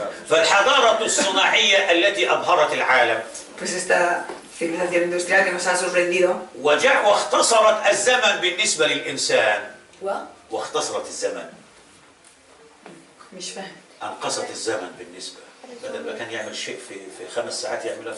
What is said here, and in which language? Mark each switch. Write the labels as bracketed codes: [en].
[ar] فالحضارة الصناعية التي أبهرت العالم [es] Pues esta civilización industrial que nos ha sorprendido. [ar] واختصرت الزمن بالنسبة للإنسان. واختصرت الزمن، مش فاهم. أنقصت الزمن بالنسبة، بدل ما كان يعمل شيء في 5 ساعات يعملها في